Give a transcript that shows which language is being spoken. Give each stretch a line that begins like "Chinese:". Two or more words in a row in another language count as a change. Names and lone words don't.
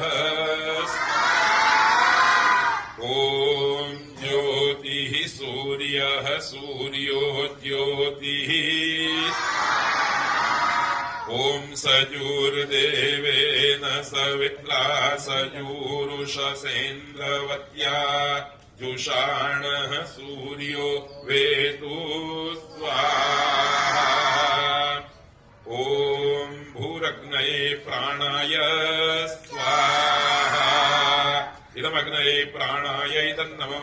Sanskrit: ओम ज्योतिः सूर्यः सूर्यो ज्योतिः. ओम सजुर्देवेन सवित्रा सजुरुषसेन्द्रवत्या जुषाणः सूर्यो वेतु स्वाहा। ॐ भूरग्नये प्राणाय स्वाहा। इदमग्नये प्राणाय तन्नमः।